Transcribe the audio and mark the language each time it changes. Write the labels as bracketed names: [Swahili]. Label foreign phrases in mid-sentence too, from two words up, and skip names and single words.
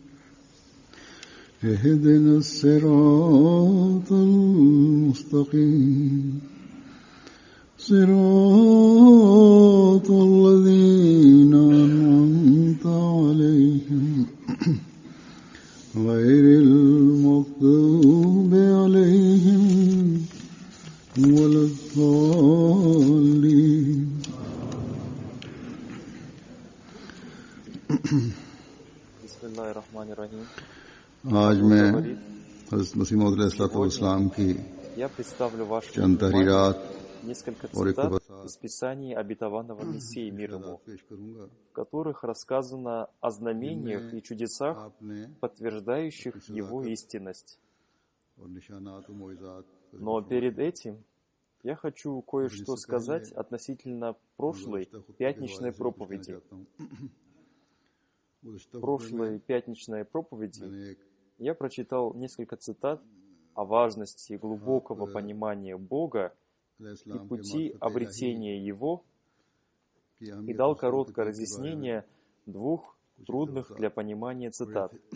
[Arabic] اهدنا الصراط المستقيم صراط الذين أنعمت عليهم غير المغضوب عليهم ولا الضالين. بسم الله الرحمن الرحيم. [Urdu] آج میں حضرت مسیح موعود علیہ السلام کی [Russian] Я представлю вашему चंद вниманию तहरीरात несколько और цитат इक़्तिबासात из Писаний обетованного Мессии мир ему, [Urdu] پیش کروں گا. [Russian] в которых рассказано о знамениях जिनमें и чудесах, आपने подтверждающих его истинность. [Urdu] اور نشانات اور معجزات [Russian] Но перед этим я хочу кое-что сказать относительно прошлой пятничной проповеди. В прошлой пятничной проповеди я прочитал несколько цитат о важности глубокого понимания Бога и пути обретения Его, и дал короткое разъяснение двух трудных для понимания цитат.